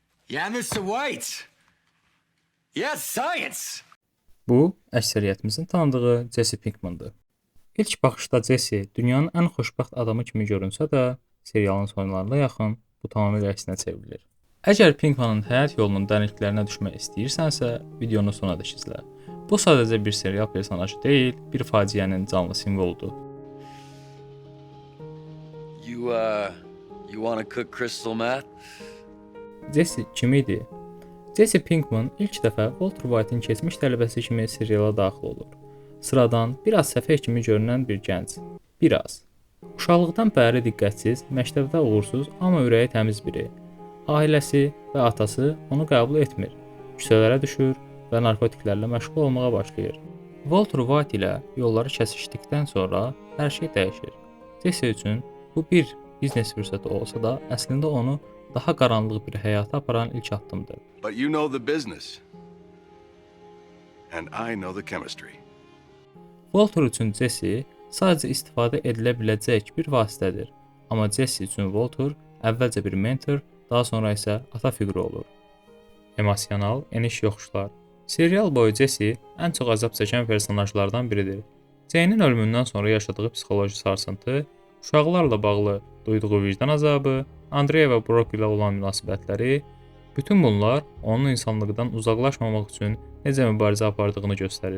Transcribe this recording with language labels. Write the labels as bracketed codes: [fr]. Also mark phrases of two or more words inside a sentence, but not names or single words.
[en] Yeah, Mr. White. Yes, science. [az] Bu, əksəriyyətimizin tanıdığı Jesse Pinkmandır. İlk baxışda Jesse dünyanın ən xoşbəxt adamı kimi görünsə də, serialın sonlarına yaxın bu tamamilə əksinə çevrilir. Əgər Pinkmanın həyat yolunun dərinliklərinə düşmək istəyirsənsə, videonu sona dək izlə. Bu sadəcə bir serial personajı deyil, bir faciənin canlı simvoludur. [en] You want to cook crystal meth? [az] Jesse kim idi? Jesse Pinkman ilk dəfə Walter White'in keçmiş tələbəsi kimi seriala daxil olur. Sıradan, biraz səfeh kimi görünən bir gənc. Biraz. Uşaqlıqdan bəri diqqətsiz, məktəbdə uğursuz, amma ürəyi təmiz biri. Ailəsi və atası onu qəbul etmir. Küçələrə düşür və narkotiklərlə məşğul olmağa başlayır. Walter White ilə yolları kəsişdikdən sonra hər şey dəyişir. Jesse üçün bu bir biznes fürsəti olsa da, əslində onu daha qaranlıq bir həyata aparan ilk addımdır. [en] But you know the business. And I know the chemistry. [az] Walter üçün Jesse sadəcə istifadə edilə biləcək bir vasitədir. Amma Jesse üçün Walter əvvəlcə bir mentor, daha sonra isə ata fiquru olur. Emosional, eniş yoxuşlar. Serial boyu Jesse ən çox əzab çəkən personajlardan biridir. Jane'in ölümündən sonra yaşadığı psixoloji sarsıntı, uşaqlarla bağlı duyduğu vicdan azabı, Andrea və Brock ilə olan münasibətləri, bütün bunlar onun insanlıqdan uzaqlaşmamaq üçün necə mübarizə apardığını göstərir.